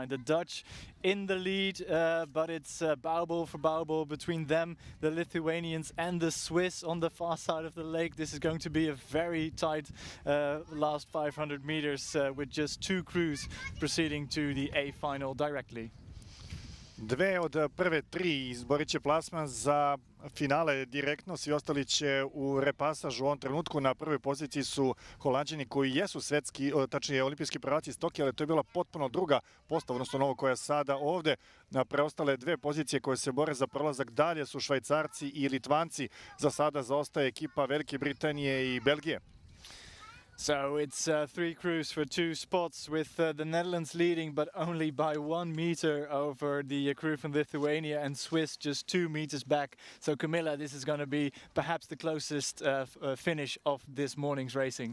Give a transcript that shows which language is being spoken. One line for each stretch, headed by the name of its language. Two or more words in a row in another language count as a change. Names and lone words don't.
English: The Dutch in the lead, but it's bowball for bowball between them, the Lithuanians and the Swiss on the far side of the lake. This is going to be a very tight last 500 meters with just 2 crews proceeding to the A final directly.
Serbian: 2 od prve 3 izborit će plasman za finale direktno, svi ostali će u repasažu. U ovom trenutku na prvoj poziciji su Holanđani koji jesu svetski, tačnije olimpijski prvaci iz Tokija, ali to je bila potpuno druga postava, odnosno novo koja je sada ovde. Na preostale 2 pozicije koje se bore za prolazak dalje su Švajcarci i Litvanci. Za sada zaostaje ekipa Velike Britanije i Belgije.
English: So it's 3 crews for 2 spots with the Netherlands leading, but only by 1 meter over the crew from Lithuania, and Swiss just 2 meters back. So Camilla, this is going to be perhaps the closest finish of this morning's racing.